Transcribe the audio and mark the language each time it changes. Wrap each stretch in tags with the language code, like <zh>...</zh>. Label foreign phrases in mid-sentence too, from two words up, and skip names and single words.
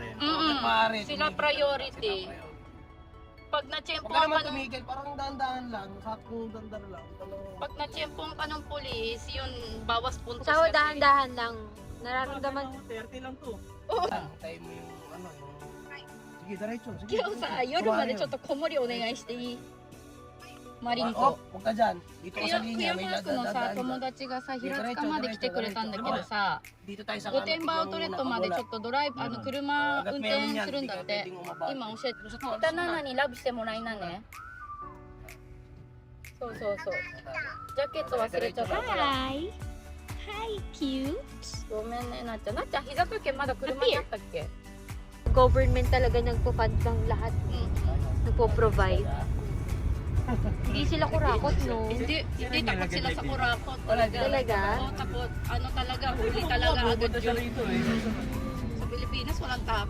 <tl>Mm-mm. Sila priority. pag Huwag na-tsempohan ka naman ka ng, tumigil, parang dahan-dahan lang. Sakong dandar lang. pag na-tsempohan ka ng pulis, yun, bawas puntos So, kasi. dahan-dahan lang. Nararamdaman. 30 lang to. Oo. Tayo mo yung ano, yung... Sige, diretso. Sige.</tl> <ja>今日さ、夜までちょっと子守りお願いしていいマリン</ja> <tl>Oh,</tl> <ja>と。</ja> <tl>huwag ka dyan. Dito ka sa</tl> <ja>ク</ja> <tl>linya,</tl> <ja>ヤ</ja> <tl>may</tl> <ja>マークのさ、</ja> <tl>dadaan</tl> <ja>友</ja> <tl>ka.</tl> <ja>達がさ、平塚まで来てくれたんだけどさ、</ja> <tl>Dito tayo sa</tl> <ja>御殿場アウトレットまでちょっとドライブ、車運転するんだって。今教えて。北7にラブしてもらいなね。そうそうそう。ジャケット忘れちゃったから。</ja> <en>Hi! Hi, cute!</en> <ja>ごめんね、なっちゃん。なっちゃん、膝掛けまだ車にあったっけ？</ja> <tl>Government talaga nagpo-fund ng lahat. Nagpo-provide. Hindi sila kurakot, no? Hindi takot sila sa kurakot talaga. Talaga? Oo, takot. Ano talaga, huli talaga agad yun. Sa Pilipinas, walang takot</tl>